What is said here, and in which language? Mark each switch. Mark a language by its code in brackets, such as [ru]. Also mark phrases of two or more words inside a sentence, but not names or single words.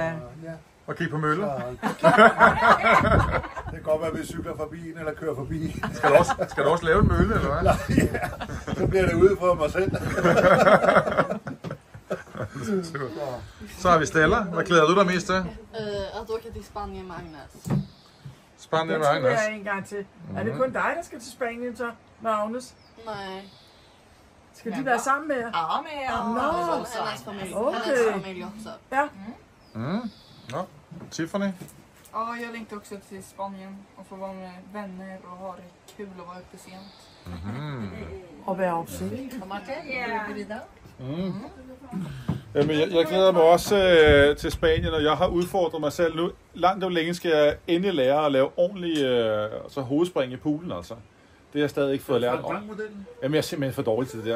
[da] Ja. Og kigge på mølle. Det kan godt være, at vi cykler forbi en eller kører forbi. Skal du også lave en mølle, eller hvad? Nej, ja. Så bliver det ude for mig selv. Så har vi Stella. Hvad glæder du dig mest til? [sv] Att åka till Spanien med Agnes. [da] Spanien med Det Agnes. er en gang til. Er det kun dig, der skal til Spanien så, med Agnes? Nej. Skal de være sammen med jer? Ja, med Nå, [sv] Hennes familj. [da] okay. [sv] Hennes familj också. [da] Ja. Nå, Tiffany. [sv] Ja, jag längtar också till Spanien och få vara med vänner og ha det kul och vara uppe sent. [da] Og være opsigt. Og Martin, vil du videre? Jamen, jeg glæder mig også til Spanien, og jeg har udfordret mig selv nu. Langt og længe skal jeg endelig lære at lave ordentlig hovedspring i poolen, altså. Det har jeg stadig ikke fået lært. Jamen, jeg er simpelthen for dårlig til det der.